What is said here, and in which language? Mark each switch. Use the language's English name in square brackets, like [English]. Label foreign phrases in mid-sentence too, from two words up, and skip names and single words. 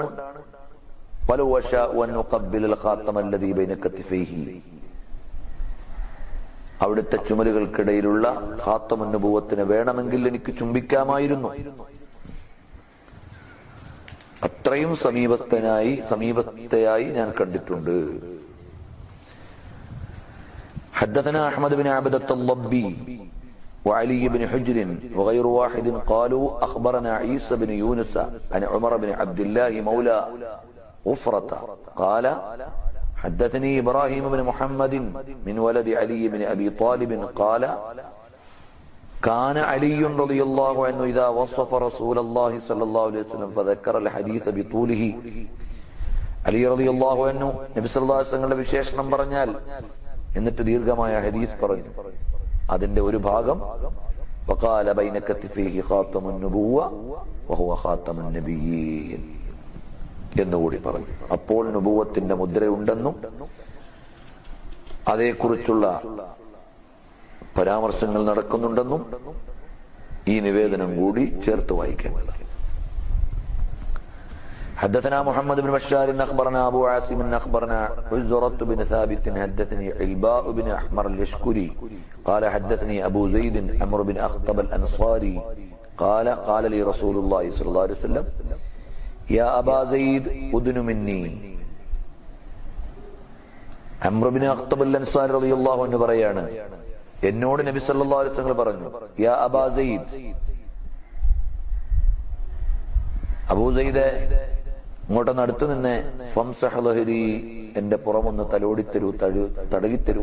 [Arabic] ولو أشاء أن نقبل الخاتم الذي بين كتفيه, [Malayalam] അവിടുത്തെ ചുമലുകൾക്കിടയിലുള്ള [Arabic] خاتم النبوة [Malayalam] വേണമെങ്കിൽ എനിക്ക് ചുംബിക്കാമായിരുന്നു. അത്രയും സമീപത്തെയായി ഞാൻ കണ്ടിട്ടുണ്ട്. [Arabic] حدثنا أحمد بن عبدة الضبي وعلي بن حجر وغير واحد قالوا أخبرنا عيسى بن يونس عن عمر بن عبد الله مولى غفرة قال حدثني إبراهيم بن محمد من ولد علي بن أبي طالب قال كان علي رضي الله عنه إذا وصف رسول الله صلى الله عليه وسلم فذكر الحديث بطوله. [Malayalam] അലി [Arabic] رضي الله عنه [Malayalam] നബി [Arabic] صلى الله عليه وسلم [Malayalam] വിശേഷണം പറഞ്ഞാൽ എന്നിട്ട് ദീർഘമായ ഹദീസ് പറഞ്ഞു. അതിന്റെ ഒരു ഭാഗം [Arabic] وقال بين كتفيه خاتم النبوة وهو خاتم النبيين [Malayalam] എന്നുകൂടി പറഞ്ഞു. അപ്പോൾ നുബുവത്തിന്റെ മുദ്രയുണ്ടെന്നും അതേക്കുറിച്ചുള്ള പരാമർശങ്ങൾ നടക്കുന്നുണ്ടെന്നും ഈ നിവേദനം കൂടി ചേർത്ത് വായിക്കേണ്ടത്. [Arabic] حدثنا محمد بن بشار أخبرنا أبو عاصم أخبرنا عزرة بن ثابت حدثني علباء بن أحمر اليشكري قال حدثني أبو زيد عمرو بن أخطب الأنصاري قال لي رسول الله صلى الله عليه وسلم يا أبا زيد أدن مني. [Malayalam] അംർ ബിൻ അഖ്തബ് അൽ-അൻസാരി [Arabic] رضي الله عنه [Malayalam] പറയാണ്, എന്നോട് നബി [Arabic] صلى الله عليه وسلم [Malayalam] പറഞ്ഞു, [Arabic] يا أبا زيد, [Malayalam] അബൂ സെയ്ദേ ഇങ്ങോട്ടൊന്ന് അടുത്ത് നിന്ന്, [Arabic] فامسح ظهري, [Malayalam] എന്റെ പുറമൊന്ന് തലോടിത്തരൂ, തടകിത്തരൂ.